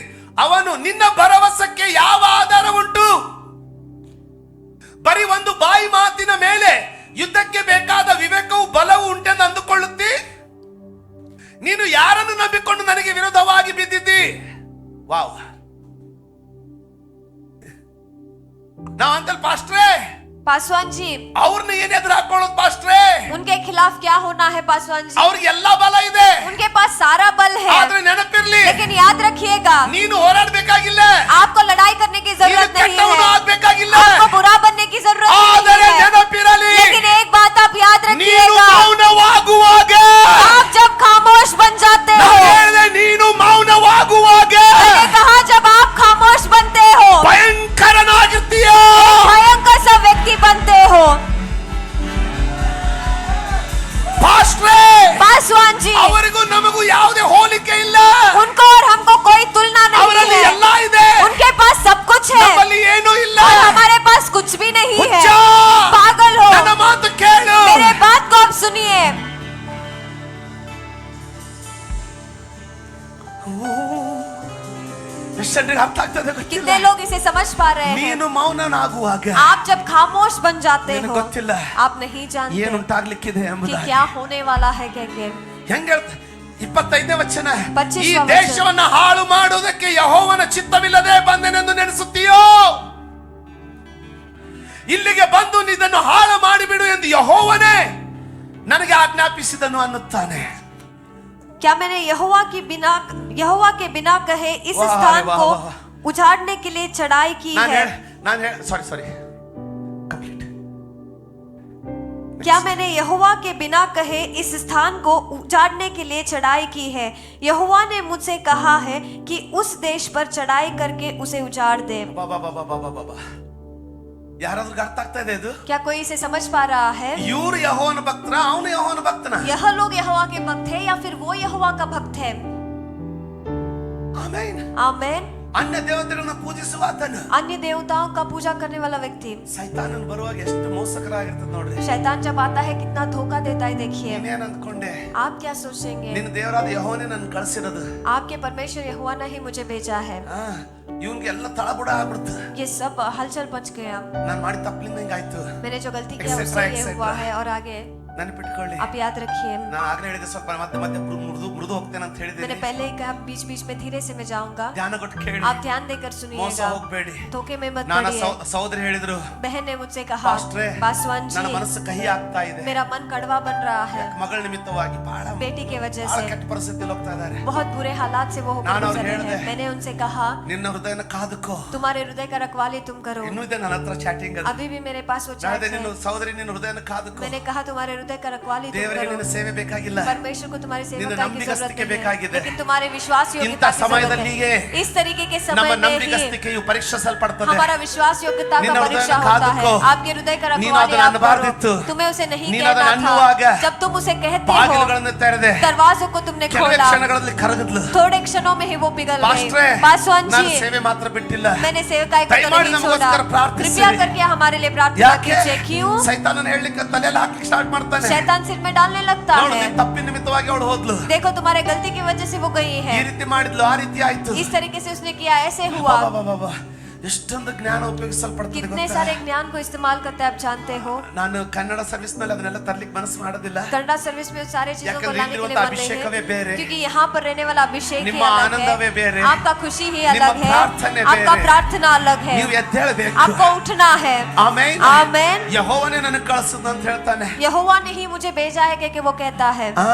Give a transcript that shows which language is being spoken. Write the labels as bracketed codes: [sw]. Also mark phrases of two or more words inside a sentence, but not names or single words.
[kn] ಅವನು ನಿನ್ನ ಭರವಸಕ್ಕೆ ಯಾವ ಆಧಾರ ಉಂಟು? ಬರೀ ಒಂದು ಬಾಯಿ ಮಾತಿನ ಮೇಲೆ ಯುದ್ಧಕ್ಕೆ ಬೇಕಾದ ವಿವೇಕವು ಬಲವು ಉಂಟೆಂದು ಅಂದುಕೊಳ್ಳುತ್ತಿ? ನೀನು ಯಾರನ್ನು ನಂಬಿಕೊಂಡು ನನಗೆ ವಿರೋಧವಾಗಿ ಬಿದ್ದಿದ್ದಿ? ವಾವ್. ನಾವಂತಲ್ ಪಾಸ್ಟ್ರೇ, [hi] पासवान जी, [kn] ಅವ್ರನ್ನ ಏನ್ ಎದುರು ಹಾಕೊಳ್ಳೋದು ಪಾಸ್ಟ್ರೇ? [hi] उनके खिलाफ क्या होना है पासवान जी? [kn] ಅವ್ರಿಗೆ ಎಲ್ಲಾ ಬಲ ಇದೆ, [hi] उनके पास सारा बल है, [kn] ಆದ್ರೆ ನೆನಪಿರ್ಲಿ, [hi] लेकिन याद रखिएगा [kn] ನೀನು ಹೋರಾಡಬೇಕಾಗಿಲ್ಲ, [hi] आपको लड़ाई करने की [kn] ನೀನು [hi] जरूरत नहीं [kn] ಕೆಟ್ಟವನು [hi] है, [kn] ಆಗ್ಬೇಕಾಗಿಲ್ಲ. [hi] आपको बुरा बनने की जरूरत [kn] ಆದರೆ [hi] नहीं है, [kn] ನೆನಪಿರಲಿ, [hi] लेकिन एक बात आप याद [kn] ನೀನು [hi] रखिएगा, [kn] ಮೌನವಾಗುವಾಗ, [hi] आप जब खामोश बन जाते हो, [kn] ನಾನು ಹೇಳಿದೆ, ನೀನು ಮೌನವಾಗುವಾಗ [hi] मैंने कहा जब आप खामोश बनते हो, [kn] ಭಯಂಕರನಾಗಿರ್ತೀಯ. [hi] भयंकर सा व्यक्ति बनते हो। [kn] ಪಾಸ್ಟ್ರೇ, [hi] पासवान जी, [kn] ಅವರಿಗೂ ನಮಗೂ ಯಾವುದೇ ಹೋಲಿಕೆ ಇಲ್ಲ. [hi] उनको और हमको कोई तुलना नहीं [kn] ಅವರಲ್ಲಿ [hi] है, [kn] ಎಲ್ಲಾ ಇದೆ, [hi] उनके पास सब कुछ है [kn] ನಮ್ಮಲ್ಲಿ ಏನೂ ಇಲ್ಲ. [hi] और हमारे पास कुछ भी नहीं है। [kn] ಹುಚ್ಚ, [hi] पागल हो, [kn] ನನ್ನ ಮಾತು ಕೇಳು. [hi] मेरे बात को आप सुनिए। [kn] ಎಷ್ಟು ಜನರಿಗೆ ಅರ್ಥ ಆಗ್ತದೆ ಗೊತ್ತಿಲ್ಲ. [hi] कितने लोग इसे समझ पा रहे हैं? [kn] ನೀನು ಮೌನನಾಗುವಾಗ [hi] आप जब खामोश बन जाते [kn] ನಿನಗೆ [hi] हो, [kn] ಗೊತ್ತಿಲ್ಲ [hi] आप नहीं जानते [kn] ಏನುಂಟಾಗ್ಲಿಕ್ಕಿದೆ [hi] कि [kn] ಎಂಬುದಾಗಿ. [hi] क्या होने वाला है। [kn] ಹೆಂಗ 25ನೇ ವಚನ, 25ನೇ ಈ ವಚನ. ದೇಶವನ್ನ ಹಾಳು ಮಾಡುವುದಕ್ಕೆ ಯೆಹೋವನ ಚಿತ್ತವಿಲ್ಲದೆ ಬಂದೆನೆಂದು ನೆನೆಸುತ್ತೀಯೋ? ಇಲ್ಲಿಗೆ ಬಂದು ಇದನ್ನು ಹಾಳು ಮಾಡಿಬಿಡು ಎಂದು ಯೆಹೋವನೇ ನನಗೆ ಆಜ್ಞಾಪಿಸಿದನು ಅನ್ನುತ್ತಾನೆ. [hi] क्या मैंने यहोवा के बिना कहे इस वाह, स्थान वाह, को वाह, वाह। उजाड़ने के लिए चढ़ाई की है? [en] Sorry complete. [hi] क्या मैंने यहोवा के बिना कहे इस स्थान को उजाड़ने के लिए चढ़ाई की है? यहोवा ने मुझसे कहा है कि उस देश पर चढ़ाई करके उसे उजाड़ दे। [kn] ಯಾರಾದ್ರೂ ಅರ್ಥ ಆಗ್ತಾ ಇದೆ ಇದು? [hi] क्या कोई इसे समझ पा रहा है? [kn] ಇವ್ರು ಯೆಹೋವನ ಭಕ್ತರ, ಅವನು ಯೆಹೋವನ ಭಕ್ತನ? [hi] यह लोग यहोवा के भक्त है या फिर वो यहोवा का भक्त है? [kn] ಆಮೆನ್. [hi] आमेन. [kn] ಅನ್ಯ ದೇವತೆಗಳನ್ನ ಪೂಜಿಸುವ ಆತನು, [hi] अन्य देवताओं का पूजा करने वाला व्यक्ति। [kn] ಸೈತಾನನ ಬರುವಾಗ ಎಷ್ಟು ಮೋಸಕರಾಗಿರ್ತದೆ ನೋಡ್ರಿ. [hi] शैतान जब आता है कितना धोखा देता है, देखिए। [kn] ನೀನೇನ್ ಅಂದ್ಕೊಂಡೆ? [hi] आप क्या सोचेंगे? [kn] ನಿನ್ನ ದೇವರಾದ ಯೆಹೋವನೇ ನನ್ನ ಕಳಿಸಿರೋದು. [hi] आपके परमेश्वर यहोवा ने ही मुझे भेजा है। [kn] ಇವನ್ಗೆ ಎಲ್ಲ ತಳಬುಡ ಆಗ್ಬಿಡ್ತು. [hi] ये सब हलचल मच गया। [kn] ನಾನು ಮಾಡಿ ತಪ್ಪಲಿಂದ ಹಿಂಗಾಯ್ತು. [hi] मैंने जो गलती किया उससे ये हुआ है। और आगे [kn] ನೆನಪಿಟ್ಕೊಳ್ಳಿ. [hi] आप याद रखिए। [kn] ನಾನು ಆಗ್ಲೇ ಹೇಳಿದೆ ಸ್ವಲ್ಪ ಮತ್ತೆ ಮತ್ತೆ ಮೃದು ಹೋಗ್ತೇನೆ ಅಂತ ಹೇಳಿದೆ. [hi] मैंने पहले ही कहा बीच बीच में धीरे से मैं जाऊंगा। [kn] ಧ್ಯಾನ ಕೊಟ್ಟು ಕೇಳಿ. [hi] आप ध्यान देकर [kn] ಮೋಸ [hi] सुनिएगा, [kn] ಹೋಗ್ಬೇಡಿ. [hi] धोखे में मत [kn] ನನ್ನ [hi] पड़िए। [kn] ಸಹೋದರಿ ಹೇಳಿದ್ರು, [hi] बहन ने मुझसे कहा, [kn] ಪಾಸ್ಟ್ರೇ, [hi] पासवान [kn] ನನ್ನ [hi] जी, [kn] ಮನಸ್ಸು ಕಹಿ ಆಗ್ತಾ ಇದೆ. [hi] मेरा मन कड़वा बन रहा है। [kn] ಮಗಳ ನಿಮಿತ್ತವಾಗಿ ಬಹಳ [hi] बेटी के वजह [kn] ಬಹಳ [hi] से [kn] ಕೆಟ್ಟ ಪರಿಸ್ಥಿತಿಯಲ್ಲಿ ಹೋಗ್ತಾ ಇದ್ದಾರೆ. [hi] बहुत बुरे हालात से वो होकर [kn] ನಾನು [hi] गुजर रहे [kn] ಅವ್ರಿಗೆ [hi] हैं। मैंने उनसे कहा, [kn] ನಿನ್ನ ಹೃದಯನ ಕಾದುಕೋ. [hi] तुम्हारे हृदय का रखवाली तुम करो। [kn] ಇನ್ನೂ ಇದೆ ನನ್ನ ಹತ್ರ ಚಾಟಿಂಗ್ ಅದು. [hi] अभी भी मेरे पास वो [kn] ನಾನು [hi] चैट [kn] ನಿನ್ನ [hi] है। [kn] ಸಹೋದರಿ ನಿನ್ನ ಹೃದಯನ ಕಾದುಕೋ. [hi] मैंने कहा तुम्हारे हृदय का रखवाली तुम [kn] ದೇವರಿಗೆ [hi] करो। [kn] ನಿನ್ನ ಸೇವೆ ಬೇಕಾಗಿಲ್ಲ. [hi] परमेश्वर को तुम्हारी [kn] ನಿನ್ನ [hi] सेवकाई की [kn] ನಂಬಿಗಸ್ತಿಕೆ [hi] जरूरत नहीं [kn] ಬೇಕಾಗಿದೆ. [hi] है, लेकिन तुम्हारे विश्वास [kn] ಇಂಥ [hi] योग्यता की जरूरत [kn] ಸಮಯದಲ್ಲಿಯೇ [hi] है। इस तरीके के [kn] ನಮ್ಮ [hi] समय में ही [kn] ನಂಬಿಗಸ್ತಿಕೆಯು ಪರೀಕ್ಷಿಸಲ್ಪಡ್ತದೆ. [hi] हमारा विश्वास योग्यता का [kn] ನಿನ್ನ [hi] परीक्षा [kn] ಹೃದಯನ [hi] होता है। [kn] ಕಾದುಕೋ. [hi] आपके हृदय का [kn] ನೀನು [hi] रखवाली [kn] ಅದನ್ನ [hi] आप [kn] ಅನ್ನಬಾರ್ದಿತ್ತು. [hi] करो। तुम्हें उसे नहीं [kn] ನೀನು [hi] कहना [kn] ಅದನ್ನ ಅನ್ನುವಾಗ [hi] था। जब तुम उसे कहते हो, [kn] ಬಾಗಿಲುಗಳನ್ನು ತೆರೆದೆ. [hi] दरवाजों को तुमने [kn] ಕೆಲವೇ [hi] खोला, [kn] ಕ್ಷಣಗಳಲ್ಲಿ ಕರಗಿದ್ಲು. [hi] थोड़े क्षणों में ही वो पिघल गई। [kn] ಪಾಸ್ಟ್ರೇ, [hi] पासवान [kn] ನಾನು [hi] जी, [kn] ಸೇವೆ ಮಾತ್ರ ಬಿಟ್ಟಿಲ್ಲ. [hi] मैंने सेवकाई को तो [kn] ದಯಮಾಡಿ [hi] नहीं छोड़ा। [kn] ನಮಗೋಸ್ಕರ ಪ್ರಾರ್ಥಿಸಿರಿ. [hi] कृपया करके हमारे लिए प्रार्थना [kn] ಯಾಕೆ [hi] कीजिए। क्यों? [kn] ಸೈತಾನನ ಹೇಳಲಿಕ್ಕೆ ತಲೆಯಲ್ಲಿ ಹಾಕ್ಲಿಕ್ಕೆ ಸ್ಟಾರ್ಟ್ ಮಾಡ್ತಾನೆ. [hi] शैतान सिर में डालने लगता [kn] ನೋಡು, [hi] है। [kn] ನಿನ್ನ ತಪ್ಪಿನ ನಿಮಿತ್ತವಾಗಿ ಅವಳು ಹೋದ್ಲು. [hi] देखो तुम्हारे गलती की वजह से वो गई [kn] ಈ [hi] है। [kn] ರೀತಿ ಮಾಡಿದ್ಲು, ಆ ರೀತಿ ಆಯ್ತು. [hi] इस तरीके से उसने किया, ऐसे हुआ। [kn] ಬಾಬಾ, ಎಷ್ಟೊಂದು ಜ್ಞಾನ ಉಪಯೋಗಿಸಲ್ಪಡ್ತದೆ [hi] कितने [kn] ಗೊತ್ತಾ? [hi] सारे ज्ञान को इस्तेमाल करते हैं, आप जानते हो। [kn] ನಾನು ಕನ್ನಡ ಸರ್ವಿಸ್ ನಲ್ಲಿ ಅದನ್ನೆಲ್ಲ ತರ್ಲಿಕ್ಕೆ ಮನಸ್ಸು ಮಾಡೋದಿಲ್ಲ. [hi] कन्नड़ा सर्विस में सारे चीजों को [kn] ಯಾಕಂದ್ರೆ [hi] लाने के लिए [kn] ಇಲ್ಲಿರುವಂತ [hi] मन नहीं [kn] ಅಭಿಷೇಕವೇ [hi] है, [kn] ಬೇರೆ. [hi] क्योंकि यहाँ पर रहने वाला अभिषेक ही [kn] ನಿಮ್ಮ [hi] अलग [kn] ಆನಂದವೇ [hi] है, [kn] ಬೇರೆ. [hi] आपका खुशी ही [kn] ನಿಮ್ಮ [hi] अलग है, [kn] ಪ್ರಾರ್ಥನೆ [hi] आपका [kn] ಬೇರೆ. [hi] प्रार्थना अलग है, [kn] ನೀವು ಎದ್ದೇಳಬೇಕು. [hi] आपको उठना है। [kn] ಆಮೆನ್. [hi] आमेन। [kn] ಯೆಹೋವನೇ ನನಗೆ ಕಳಿಸಿದ ಅಂತ ಹೇಳ್ತಾನೆ. [hi] यहोवा ने ही मुझे भेजा है कि वो कहता है।